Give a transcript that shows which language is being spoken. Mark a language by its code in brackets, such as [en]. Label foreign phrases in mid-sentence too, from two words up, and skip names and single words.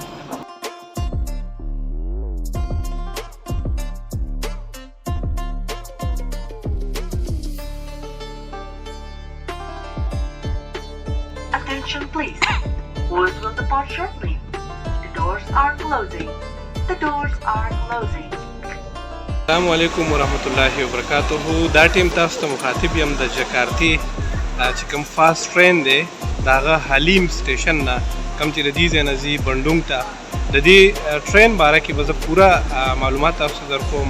[en] Attention please. Boys will depart shortly. The doors are closing. The doors are closing. [ar] السلام علیکم ورحمۃ اللہ وبرکاتہ. [ps] دا ټیم تاسو ته مخاطب یم د جکارتي چې کوم [en] fast train [ps] دی د هغه حلیم سټیشن نه کوم چې د دې ځای نه ځي بنډونګ ته. د دې ټرین باره کې به زه پوره معلومات تاسو ته درکوم.